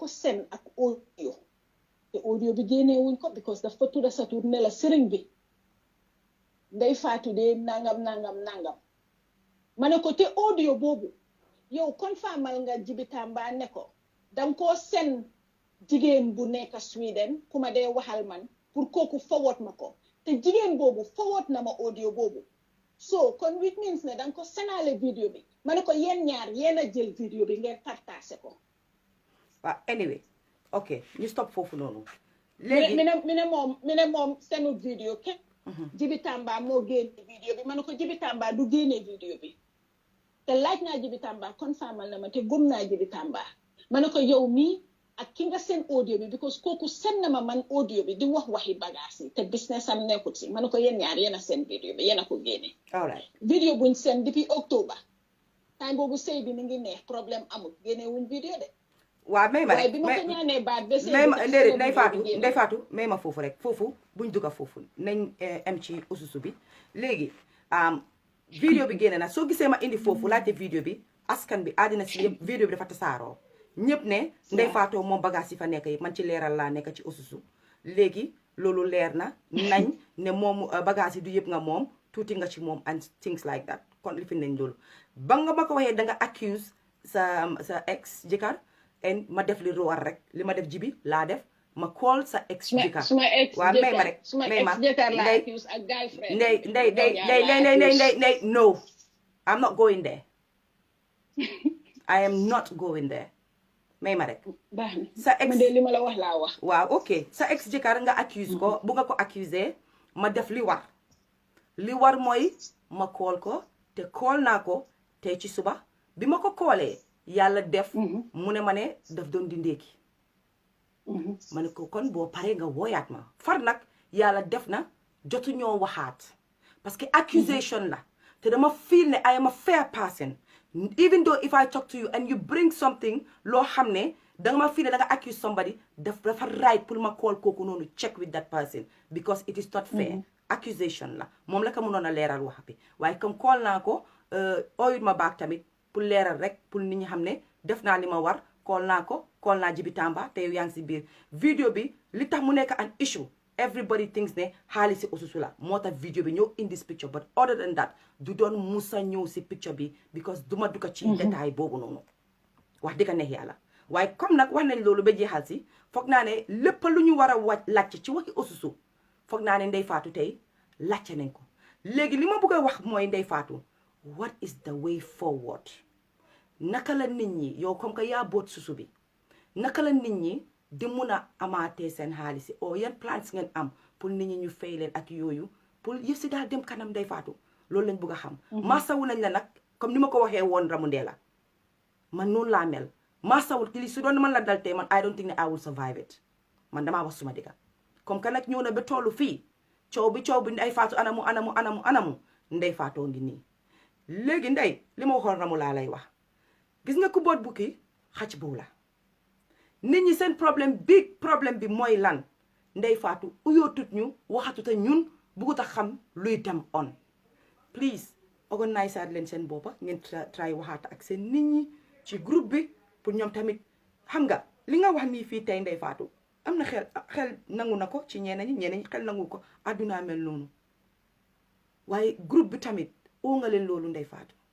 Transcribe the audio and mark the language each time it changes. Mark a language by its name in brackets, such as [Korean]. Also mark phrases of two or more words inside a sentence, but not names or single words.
[Wolof] seen ak audio te audio bi génnee wuñ ko because daf ko tudda sa tur ne la sëriñ bi Ndeye Fatou de nangam ma ne ko te audio boobu yow confirmal nga jibi Tamba ne ko danga koo seen jigéen bu nekk Sweden ku ma dee waxal man pour kooku forward ma ko te jigéen boobu forward na ma audio boobu so kon [English] which means [Wolof] ne danga ko senaale vidéo bi ma ne ko yéen ñaar yéen a jël vidéo bi ngeen partagé ko waaw [English] anyway ok [Wolof] ñu stop foofu noonu léegi mi ne moom senu vidéo ke jibi Tamba moo génne vidéo bi ma ne ko jibi Tamba du génne vidéo bi te laaj naa jibi Tamba confirmal na ma te gëm naa jibi Tamba ma ne ko yow mii ak ki nga seen audio bi because kooku seen na ma man audio bi di wax waxi bagage yi te business am nekkut si ma ne ko yéen ñaar yéen a seen vidéo bi yéen a ko génne all right vidéo buñ seen [French] depuis octobre [Wolof] time boobu sëy bi mi ngi neex problème amul génne wuñ vidéo de waaw may ma rek bi ma ko ñaanee baat ba sëy déedéet Ndeye Fatou may ma foofu rek foofu buñ dugga foofu nañ am ci ususu bi léegi vidéo bi génne na soo gisee ma indi foofu laajte vidéo bi askan bi àddina si yëpp vidéo bi dafa tasaaroo ñëpp ne Ndeye Fatou moom bagage yi fa nekk yëpp man ci leeral laa nekk ci Osusu léegi loolu leer na nañ ne moom bagage yi du yëpp nga moom tuuti nga ci moom [English] and things like that [Wolof] kon li fi nañ loolu ba nga ma ko waxee da nga accuse sa ex jëkkër en ma def li war rek li ma def jibi laa def ma call sa ex jëkkër waaw may ma rek may ma ndey [English] no I'm not going there I am not going there [Wolof] may ma rek sa ex li ma la wax laa wax waaw ok sa ex jëkkër nga accuse ko bu nga ko accuser ma def li war mooy ma call ko te call naa ko te ci suba bi ma ko callee yàlla def mu ne ma ne daf doon di ndéeki ma ne ko kon boo paree nga wooyaat ma far nag yàlla def na jotu ñoo waxaat [French] parce que [Wolof] accusation la te dama feel ne [English] I am a fair person even though if I talk to you and you bring something [Wolof] loo xam ne danga ma feel ne danga accuse somebody dafa right pour ma call kooku noonu [English] check with that person because it is not fair accusation [Wolof] la moom la ko mënoon a leeral wax bi waaye comme call naa ko oyut ma baak tamit pour leeral rek pour nit ñi xam ne def naa li ma war call naa ko call naa Jibi Tamba te yow yaa ngi si biir vidéo bi li tax mu nekk [English] an issue everybody thinks [Wolof] ne xaalis si Osusu la moo tax vidéo bi ñëw [English] in this picture but other than that [Wolof] du doon musa ñëw si picture bi because duma duka ci détail boobu noonu wax dëgg neex yàlla waaye comme nag wax nañ loolu ba jeexal si foog naa ne lépp lu ñu war a laajte ci waxi Osusu foog naa ne Ndeye Fatou tey laajte nañ ko léegi li ma bëgg a wax mooy Ndeye Fatou [English] what is the way forward [Wolof] naka la nit ñi yow [French] comme que [Wolof] yaa boot Susu bi naka la nit ñi di mun a amaatee seen xaalis o yan plans ngeen am pour nit ñi ñu fay leen ak yooyu pour yëf si daal dem kanam Ndeye Fatou loolu lañ bëgg a xam maasawu nañ la nag comme ni ma ko waxee woon Ramundela man noonu laa mel maasawul ki li su doon man la dal tey man [English] I don't think [Wolof] ne [English] I will survive it [Wolof] man damaa wax suma digga [French] comme que [Wolof] nag ñëw na ba tollu fii coow bi Ndeye Fatou anamu Ndeye Fatou ngi nii léegi Ndeye li ma waxoon Ramu laa lay wax gis nga ku boot bukki xac bu la nit ñi seen big problème bi mooy lan Ndeye Fatou uyootut ñu waxatuta ñun bugut a xam luy dem [English] on please organise [Wolof] leen seen boppa ngeen try waxaata ak seen nit ñi ci groupe bi pour ñoom tamit xam nga li nga wax nii fii tey Ndeye Fatou am na xel nangu na ko ci ñeneen ñi xel nangu ko àdduna mel noonu waaye groupe bi tamit oo nga leen loolu Ndeye Fatou